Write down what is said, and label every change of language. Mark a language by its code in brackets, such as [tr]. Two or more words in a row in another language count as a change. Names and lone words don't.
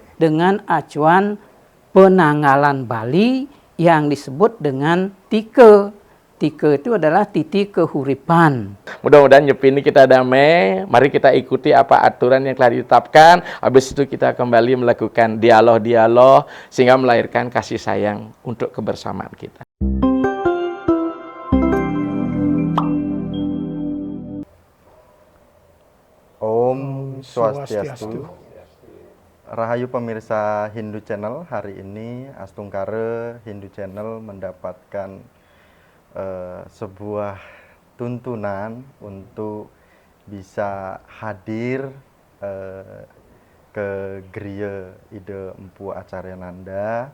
[id] Dengan acuan penanggalan Bali yang disebut dengan Tika. Tika itu adalah titi kehuripan. Mudah-mudahan Nyepi ini kita damai. Mari kita ikuti apa aturan yang telah ditetapkan. Habis itu kita kembali melakukan dialog-dialog sehingga melahirkan kasih sayang untuk kebersamaan kita. [ban] Om Swastiastu. [id] Rahayu pemirsa Hindu Channel, hari ini Astungkara Hindu Channel mendapatkan sebuah tuntunan untuk bisa hadir ke Griya Ida Empu Acaryananda.